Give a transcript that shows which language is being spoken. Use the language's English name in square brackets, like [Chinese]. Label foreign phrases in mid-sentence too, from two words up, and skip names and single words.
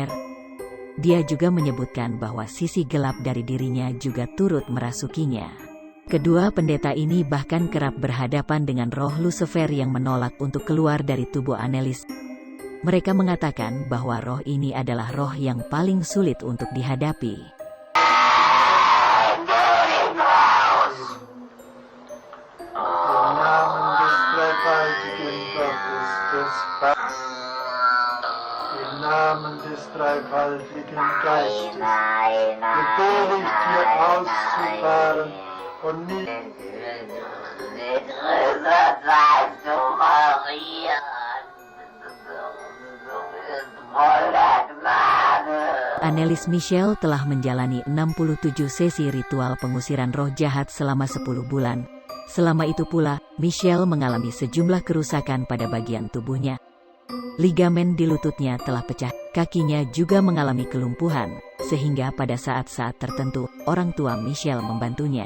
[Indonesian] Dia juga menyebutkan bahwa sisi gelap dari dirinya juga turut merasukinya. Kedua pendeta ini bahkan kerap berhadapan dengan roh Lucifer yang menolak untuk keluar dari tubuh Anneliese. Mereka mengatakan bahwa roh ini adalah roh yang paling sulit untuk dihadapi. [German] Im Namen des dreifaltigen Geistes befehle ich dir auszufahren und nicht [Indonesian] Anneliese Michel telah menjalani 67 sesi ritual pengusiran roh jahat selama 10 bulan. Selama itu pula, Michel mengalami sejumlah kerusakan pada bagian tubuhnya. Ligamen di lututnya telah pecah, kakinya juga mengalami kelumpuhan, sehingga pada saat-saat tertentu, orang tua Michel membantunya.